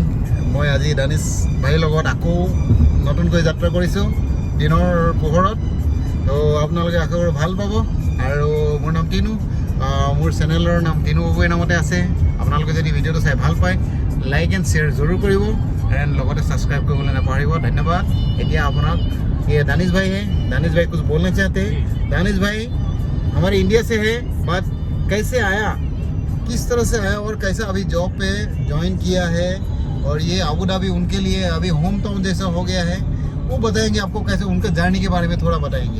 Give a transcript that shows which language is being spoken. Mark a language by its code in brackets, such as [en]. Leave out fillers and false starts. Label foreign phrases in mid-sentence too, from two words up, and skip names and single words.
[as] মই আজি দানিছ ভাইৰ লগত আকৌ নতুনকৈ যাত্ৰা কৰিছোঁ দিনৰ পোহৰত। তো আপোনালোকে আশা কৰোঁ ভাল পাব। আৰু মোৰ নাম টিনু, মোৰ চেনেলৰ নাম টিনু গগৈ নামতে আছে। আপোনালোকে যদি ভিডিঅ'টো চাই ভাল পায় [en] like and share [as] জৰুৰ কৰিব এণ্ড লগতে ছাবস্ক্ৰাইব কৰিবলৈ নাপাহৰিব। ধন্যবাদ। এতিয়া আপোনাক [hi] ये दानिश भाई है। दानिश भाई कुछ बोलना चाहते हैं? दानिश भाई हमारे इंडिया से है, बट कैसे आया, किस तरह से आया और कैसे अभी जॉब पे ज्वाइन किया है, और ये अबू धाबी उनके लिए अभी [en] home town [hi] जैसा हो गया है, वो बताएंगे आपको कैसे, उनका जर्नी के बारे में थोड़ा बताएंगे।